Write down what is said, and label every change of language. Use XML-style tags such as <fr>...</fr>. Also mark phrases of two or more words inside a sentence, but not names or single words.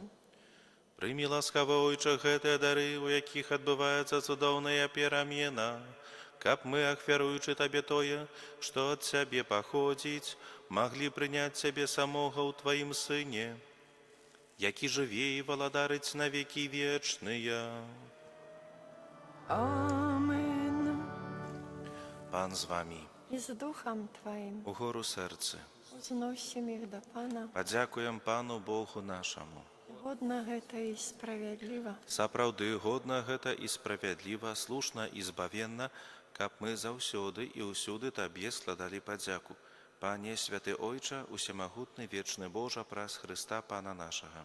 <be>Прымі, ласкавы Ойча, гэтыя дары, у якіх адбываецца цудоўная перамена, каб мы, ахвяруючы Табе тое, што ад Цябе паходзіць, маглі прыняць Цябе самога ў Тваім Сыне, які жыве і валадарыць на векі вечныя. Амен. Пан з вамі.</be> <uk>І з Духом Твоїм Угору серце. узносим їх до Пана.</uk> <be>Падзякуем Пану Богу нашаму. Годна гэта і справядліва. Сапраўды годна гэта і справядліва, слушна і збавенна, каб мы заўсёды і ўсюды Табе складалі падзяку. Пане, святы Ойча, усемагутны вечны Божа, праз Хрыста Пана нашага.</be>